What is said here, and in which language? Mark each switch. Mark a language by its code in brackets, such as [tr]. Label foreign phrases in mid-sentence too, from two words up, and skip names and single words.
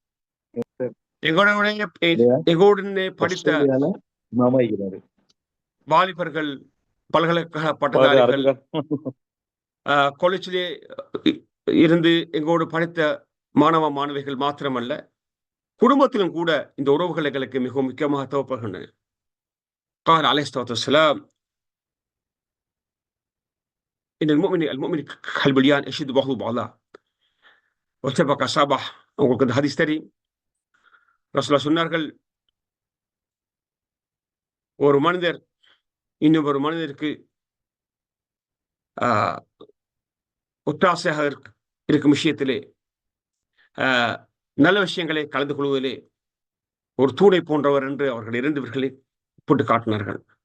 [ta] எங்களுடனே படித்த வாலிபர்கள், பல்கலைக்கழக பட்டதாரிகள், காலேஜிலே இருந்து எங்களோடு படித்த மாணவ மாணவிகள் மாத்திரமல்ல, குடும்பத்திலும் கூட இந்த உறவுகள் எங்களுக்கு மிகவும் முக்கியமாக தேவைப்படுகின்றன. [ar] قال عليه الصلاة والسلام إن المؤمن كالبنيان يشد بعضه بعضا وشبك أصابعه. [ta] உங்களுக்கு இந்த ஹதீஸ் தெரியும். ரசூலுல்லாஹ் சொன்னார்கள், ஒரு மனிதர் இன்னும் ஒரு மனிதருக்கு ஒத்தாசையாக இருக்கும் விஷயத்திலே, நல்ல விஷயங்களை கலந்து கொள்வதிலே ஒரு தூணை போன்றவர் என்று அவர்கள் இருந்தவர்களை போட்டு காட்டினார்கள்.